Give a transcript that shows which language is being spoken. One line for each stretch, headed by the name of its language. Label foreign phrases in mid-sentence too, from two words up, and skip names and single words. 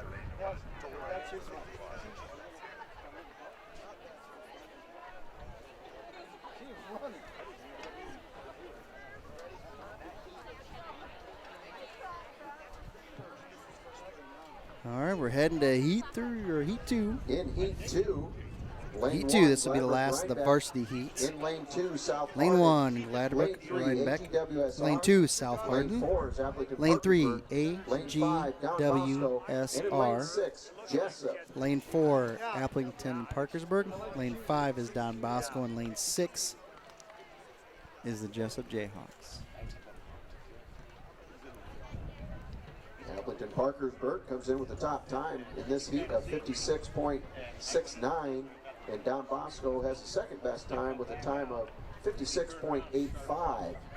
English: That's his one. Keep running. All right, we're heading to Heat 3 or Heat 2. In Heat 2, Lane Heat 1, 2, this will be the Gladbrook last of the Rhinebeck. varsity heats. In Lane 2, South Lane Hardin. 1, Lane Gladbrook, 3, Rhinebeck. AGWSR. Lane 2, South Lane Hardin. 4 is Appleton Lane 3, Parkersburg. Lane 5, Don Bosco. And in Lane AGWSR. 6, Jessup. Lane 4, Applington Parkersburg. Lane 5 is Don Bosco, and lane 6 is the Jessup Jayhawks. Appleton Parkersburg comes in with the top time in this heat of 56.69, and Don Bosco has the second best time with a time of 56.85.